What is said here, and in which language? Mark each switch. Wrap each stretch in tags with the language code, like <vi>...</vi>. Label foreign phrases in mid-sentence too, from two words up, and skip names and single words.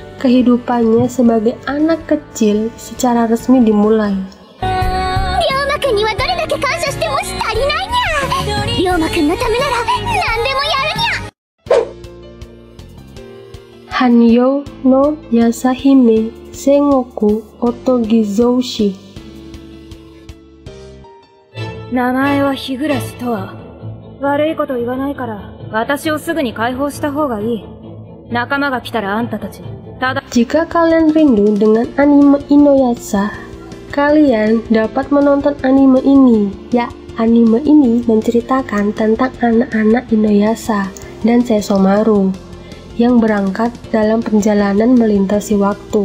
<id>Kehidupannya sebagai anak kecil secara resmi dimulai. Hanyo no Yasahime Sengoku Otogizoushi.</id> <ja>名前は日暮とは。悪いこと言わないから、私をすぐに解放した方がいい。仲間が来たらあんたたち、ただ。</ja> <id>Jika kalian rindu dengan anime Inuyasha, kalian dapat menonton anime ini. Ya, anime ini menceritakan tentang anak-anak Inuyasha dan Sesshomaru yang berangkat dalam perjalanan melintasi waktu.</id>